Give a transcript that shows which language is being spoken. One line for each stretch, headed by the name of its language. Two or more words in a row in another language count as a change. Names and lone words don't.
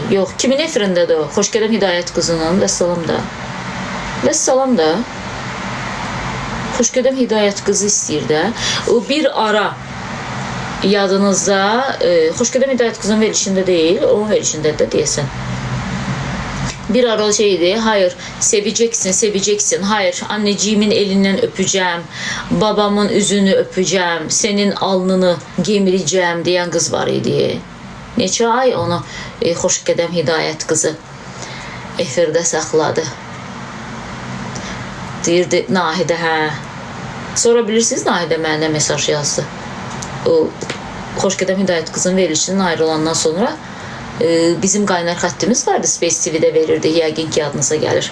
Azerbaijani: Yox, kimin efirindədir o? Xoşqədəm Hidayət qızının, vəssalam da. Vəssalam da. Xoşqədəm Hidayət qızı istəyir də. O bir ara yadınızda, Xoşqədəm Hidayət qızının verilişində deyil, onun verilişindədir də deyəsən. Bir ara şeydi,
Turkish: hayır seveceksin, seveceksin, hayır anneciğimin elinden öpeceğim, babamın üzünü öpeceğim, senin alnını gemireceğim diyen kız var idi.
Azerbaijani: Neçə ay onu Xoşqədəm Hidayət qızı efirdə saxladı. Deyirdi Nahidə, hə. Sonra bilirsiniz Nahidə mənə mesaj yazdı. O Xoşqədəm Hidayət qızının verilişinin ayrılandan sonra bizim qaynar xəttimiz vardı, Space TV-də verirdi, yəqin ki adınıza gəlir.